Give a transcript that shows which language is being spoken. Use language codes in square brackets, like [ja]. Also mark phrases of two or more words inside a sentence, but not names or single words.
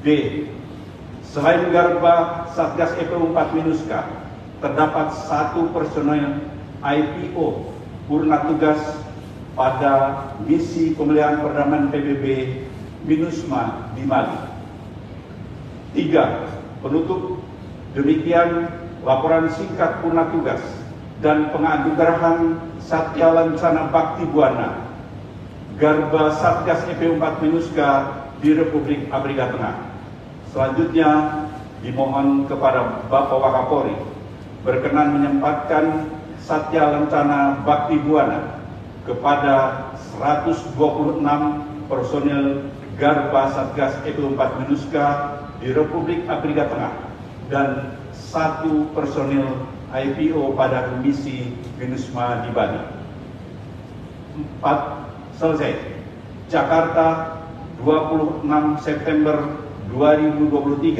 [id] Selain Garba Satgas EPU 4 MINUSCA, terdapat 1 personel IPO purna tugas pada misi pemeliharaan perdamaian PBB MINUSMA di Mali. 3. Penutup, demikian laporan singkat purna tugas dan penganugerahan Satya Lancana Bakti Buana Garba Satgas EPU 4 MINUSCA di Republik Afrika Tengah. Selanjutnya dimohon kepada Bapak Wakapolri berkenan menyempatkan Satya Lancana Bakti Buana kepada 126 personil Garba Satgas EPU 4 MINUSCA di Republik Afrika Tengah dan 1 personil IPO pada misi MINUSMA di Bali. 4. Selesai. Jakarta, 26 September 2023.